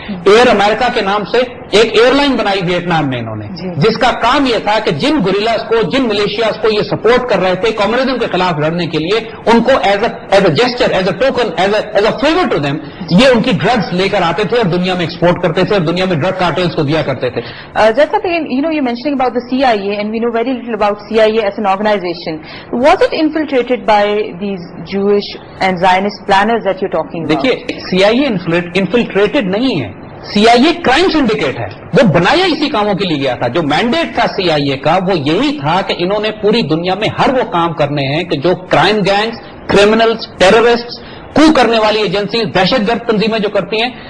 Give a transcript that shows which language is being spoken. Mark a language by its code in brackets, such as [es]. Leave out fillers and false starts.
[ur] Year امریکہ کے نام سے ایک ایئر لائن بنائی ویتنام میں انہوں نے، جس کا کام یہ تھا کہ جن گوریلاز کو، جن ملیشیاز کو یہ سپورٹ کر رہے تھے کمیونزم کے خلاف لڑنے کے لیے، ان کو as a gesture, as a token, as a favour to them یہ ان کی ڈرگز لے کر آتے تھے اور دنیا میں ایکسپورٹ کرتے تھے اور دنیا میں ڈرگ کارٹلز کو دیا کرتے تھے. [en] Just again, you're mentioning about the CIA, and we know very little about CIA as an organization. Was it infiltrated by these Jewish and Zionist planners that you're talking about? [ur] دیکھیے CIA انفلٹریٹڈ نہیں ہے، CIA crime syndicate ہے، وہ بنایا اسی کاموں کے لیے گیا تھا. جو مینڈیٹ تھا CIA کا وہ یہی تھا کہ انہوں نے پوری دنیا میں ہر وہ کام کرنے ہیں کہ جو کرائم گینگز، کرمنلز، ٹیررسٹ، کو کرنے والی ایجنسی، دہشت گرد تنظیمیں جو کرتی ہیں.